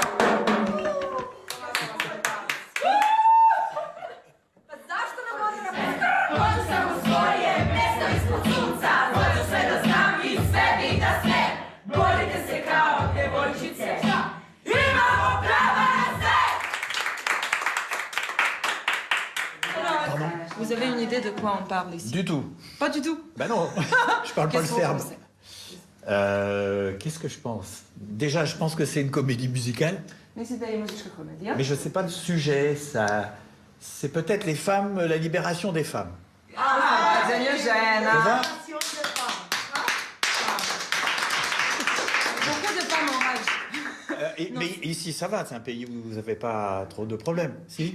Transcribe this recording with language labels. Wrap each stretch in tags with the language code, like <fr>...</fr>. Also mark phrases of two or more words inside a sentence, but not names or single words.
<sr>Pa zašto nam onda napisati? Hoću sam u svoje mesto ispod sunca, hoću sve da znam i sebi da sve. Borite se kao devojčice, imamo prava na sve!</sr> <fr>Vous avez une idée de quoi on parle ici? Du tout. Pas du tout. Ben non, je parle pas le Qu'est-ce que vous serbe. pensez? Qu'est-ce que je pense? Déjà, je pense que c'est une comédie musicale,</fr> <sr>Mislim da je muzička komedija.</sr> <fr>mais je sais pas le sujet. Ça, c'est peut-être les femmes, la libération des femmes.</fr> <sr>Rađenje</sr> <fr>C'est</fr> <sr>žena.</sr> <fr>ça? Beaucoup de femmes en rage. Mais ici, ça va. C'est un pays où vous n'avez pas trop de problèmes, si?</fr>